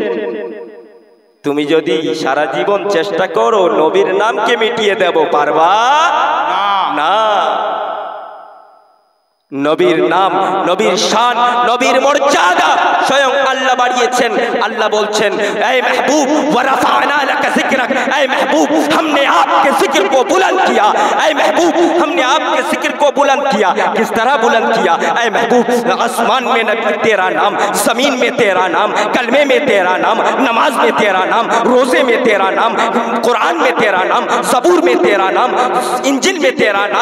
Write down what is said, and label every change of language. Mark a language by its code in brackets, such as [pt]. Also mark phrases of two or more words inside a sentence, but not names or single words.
[bn] তুমি যদি সারা জীবন চেষ্টা করো নবীর নামকে মিটিয়ে দেব, পারবা না। নবীর নাম, নবীর শান, নবীর মর্যাদা স্বয়ং আল্লাহ বাড়িয়েছেন। আল্লাহ বলছেন, [hi] ऐ महबूब [ar] ورفعنا لك ذكرك, [hi] ऐ महबूब हमने आपके जिक्र को बुलंद किया, ऐ महबूब हमने आपके जिक्र को बुलंद किया। किस तरह बुलंद किया? ऐ महबूब आसमान में तेरा नाम, जमीन में तेरा नाम, कलमे में तेरा नाम, नमाज में तेरा नाम, रोजे में तेरा नाम, कुरान में तेरा नाम, ज़बूर में तेरा नाम, इंजिल में तेरा नाम।